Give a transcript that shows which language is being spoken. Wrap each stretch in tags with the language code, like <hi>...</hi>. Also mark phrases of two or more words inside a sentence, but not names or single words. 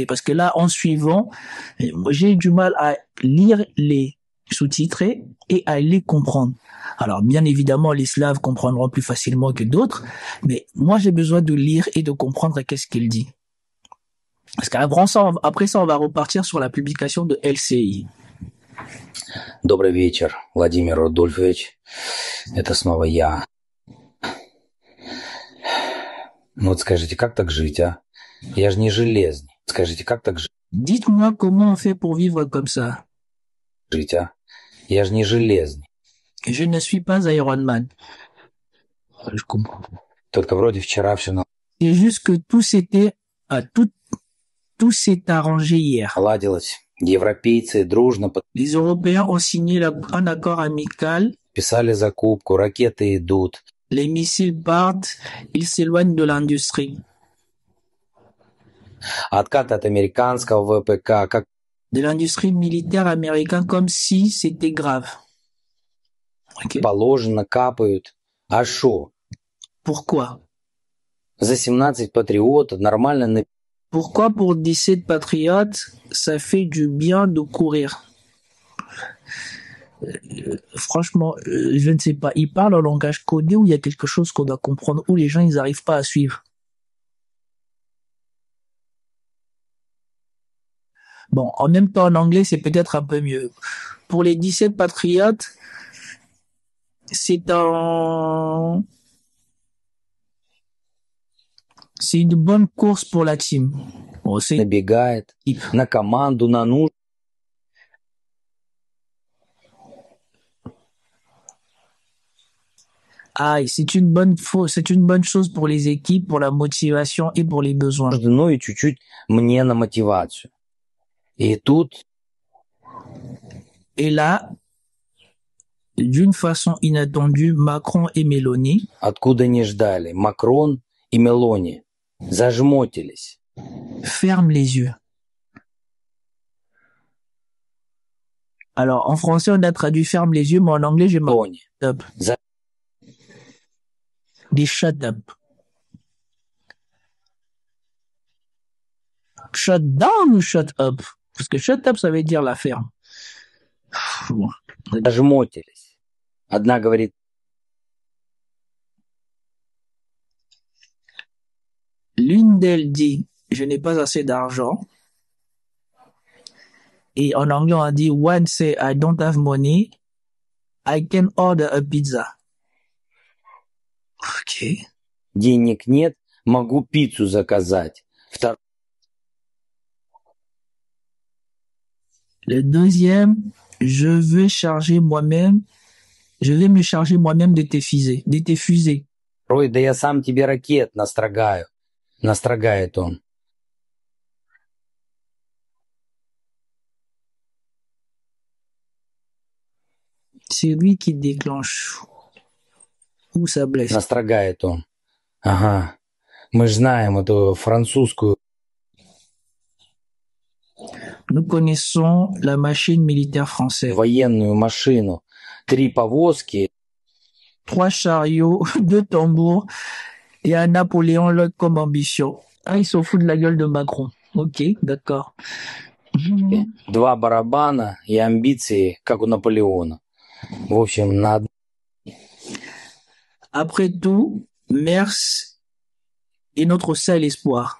<fr>Parce que là, en suivant, j'ai du mal à lire les sous-titrés et à les comprendre. Alors, bien évidemment, les Slaves comprendront plus facilement que d'autres, mais moi, j'ai besoin de lire et de comprendre qu'est-ce qu'il dit. Parce qu'après ça, on va repartir sur la publication de LCI.</fr> <ru>Добрый вечер, Владимир Рудольфович. Это снова я. Ну вот скажите, как так жить, а? Я же не железный. Скажите, как так</ru> <fr>Dites-moi comment on fait pour vivre comme ça.</fr> <ru>жить, а? Я же не железный.</ru> <fr>Je ne suis pas Iron Man. Je comprends.</fr> <ru>Только вроде вчера все</ru> <fr>C'est juste que tout s'est arrangé hier.</fr> <ru>наладилось. Европейцы дружно</ru> <fr>Les Européens ont signé un accord amical.</fr> <ru>подписали закупку, ракеты идут.</ru> <fr>Les missiles partent, ils s'éloignent de l'industrie.</fr> <ru>Откаты от американского ВПК, как</ru> <fr>De l'industrie militaire américaine comme si c'était grave. Okay.</fr> <ru>положено, капают. А шо?</ru> <fr>Pourquoi?</fr> <ru>За 17 патриотов нормально.</ru> <fr>Pourquoi pour 17 patriotes, ça fait du bien de courir? Franchement, je ne sais pas. Il parle en langage codé ou il y a quelque chose qu'on doit comprendre ou les gens ils n'arrivent pas à suivre. Bon, en même temps en anglais c'est peut-être un peu mieux. Pour les 17 patriotes, c'est une bonne course pour la team. Bon,</fr> <ru>Набегает на команду, на нужды.</ru> <fr>Ah, c'est une bonne chose pour les équipes, pour la motivation et pour les besoins.</fr> <ru>Ну и чуть-чуть мне на мотивацию. И тут...</ru> <fr>Et là, d'une façon inattendue, Macron et Mélanie...</fr> <ru>Откуда не ждали, Макрон и Мелони зажмотились.</ru> <fr>Ferme les yeux. Alors, en français, on a traduit ferme les yeux, mais en anglais, j'ai marqué up.</fr> <en>Des shut up. Shut down ou shut up?</en> <fr>Parce que</fr> <en>shut up,</en> <fr>ça veut dire la ferme.</fr> <ru>Зажмотились. Одна говорит...</ru> <fr>L'une d'elles dit, je n'ai pas assez d'argent. Et en anglais, on dit,</fr> <en>one say, I don't have money. I can order a pizza.</en> <fr>Ok.</fr> <ru>Денег нет, могу пиццу заказать.</ru> <fr>Le deuxième, je vais charger moi-même, je vais me charger moi-même de tes fusées, de tes fusées.</fr> <ru>Рой, да я сам тебе ракет настрогаю. Настрогает он.</ru> <fr>C'est lui qui déclenche ou ça blesse.</fr> <ru>Настрогает он. Ага. Мы же знаем эту французскую.</ru> <fr>Nous connaissons la machine militaire française.</fr> <ru>Военную машину. 3 повозки.</ru> <fr>3 chariots, 2 tambours et un Napoléon l'autre comme ambition. Ah, ils s'en foutent de la gueule de Macron. Ok, d'accord.</fr> <ru>2 барабана и амбиции, как у Наполеона. В общем, на...</ru> <fr>Après tout, Merz est notre seul espoir.</fr>